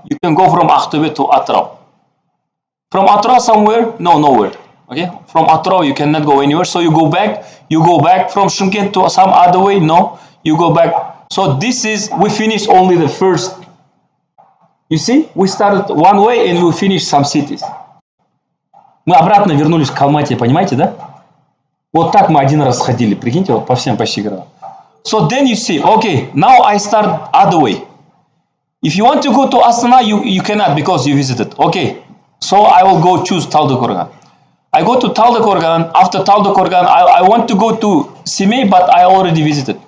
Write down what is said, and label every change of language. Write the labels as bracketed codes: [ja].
[en] You can go from Aktobe to Atrau. From Atrau somewhere? No, nowhere. Okay. From Atrau you cannot go anywhere. So you go back. You go back from Shymkent to some other way? No. You go back. So this is, we finished only the first. You see, we started one way and we finished some cities. [ru] Мы обратно вернулись к Алмате, понимаете, да? Вот так мы один раз ходили, прикиньте, вот по всем почти городам. [en] So then you see, okay, now I start other way. If you want to go to Astana, you cannot because you visited. Okay, so I will go choose Taldykorgan. I go to Taldykorgan. After Taldykorgan, I want to go to Semih, but I already visited.